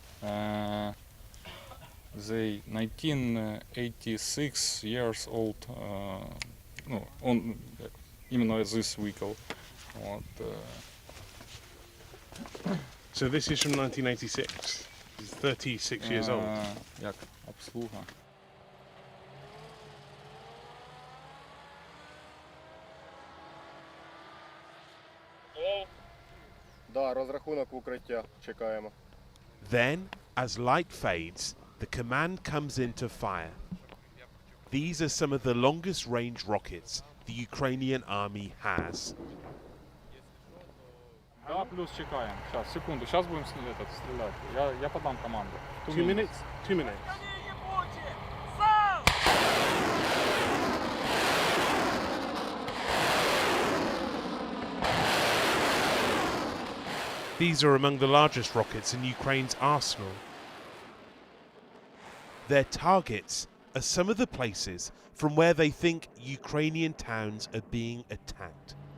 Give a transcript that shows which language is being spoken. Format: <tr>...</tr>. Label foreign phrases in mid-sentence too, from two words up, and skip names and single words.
<en>They 1986 years old. Именно this vehicle. So this is from 1986. It's 36 years old.</en> <uk>Як обслуга. Да, розрахунок в укриття. Чекаємо.</uk> <en>Then, as light fades, the command comes in to fire. These are some of the longest range rockets the Ukrainian army has.</en> <ru>Да, плюс чекаем. Сейчас, секунду. Сейчас будем стрелять. Я подам команду.</ru> <en>2 minutes? 2 minutes. These are among the largest rockets in Ukraine's arsenal. Their targets are some of the places from where they think Ukrainian towns are being attacked.</en>